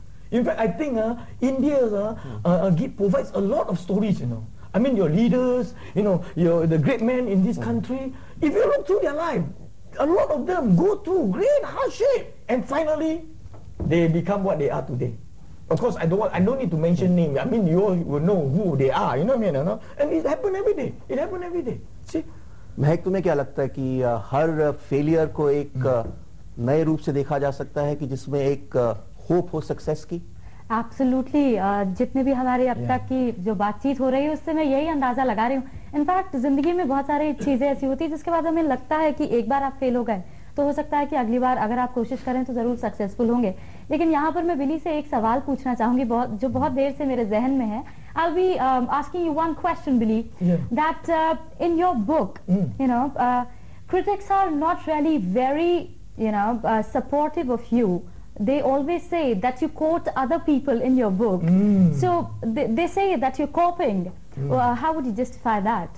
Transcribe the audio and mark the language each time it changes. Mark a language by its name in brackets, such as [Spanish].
[English] In fact, I think India provides a lot of stories, I mean, your leaders, the great men in this country, if you look through their life, a lot of them go through great hardship, and finally, they become what they are today. Of course, I don't need to mention names. I mean, you all will know who they are, you know what I mean? And it happens every day. It happens every day. See? [Hindi] महक, तुम्हें क्या लगता है कि हर failure को एक नए रूप से देखा जा सकता है कि जिसमें एक होप हो सक्सेस की? [English] Absolutely. [Hindi] जितने भी हमारे अब तक की जो बातचीत हो रही है उससे मैं यही अंदाजा लगा रही हूँ। इनफैक्ट जिंदगी में बहुत सारी चीजें ऐसी होती है जिसके बाद हमें लगता है कि एक बार आप फेल हो गए तो हो सकता है कि अगली बार अगर आप कोशिश करें तो जरूर सक्सेसफुल होंगे। लेकिन यहाँ पर मैं बिली से एक सवाल पूछना चाहूंगी जो बहुत देर से मेरे जहन में है। [English] I'll be asking you one question, Billi, that in your book, critics are not really very, supportive of you. They always say that you quote other people in your book. So they say that you're copying. How would you justify that?